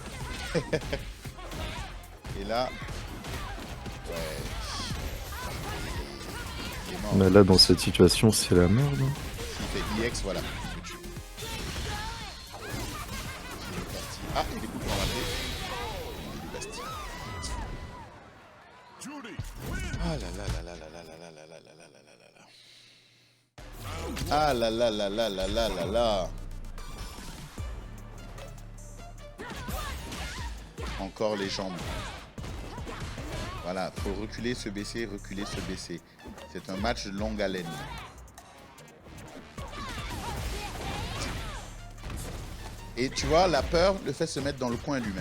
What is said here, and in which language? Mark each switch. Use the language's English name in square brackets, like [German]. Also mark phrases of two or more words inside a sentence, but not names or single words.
[French] Et là. Ouais. Il est mort. Mais là, dans cette situation, c'est la merde. Hein. Il fait IX, voilà. Ah, il est complètement raté. Il est bastille. Ah là là là là là là là là là là là là là là là. Ah là là là là là là là là. Encore les jambes. Voilà, faut reculer, se baisser, reculer, se baisser. C'est un match de longue haleine. Et tu vois, la peur le fait se mettre dans le coin lui-même.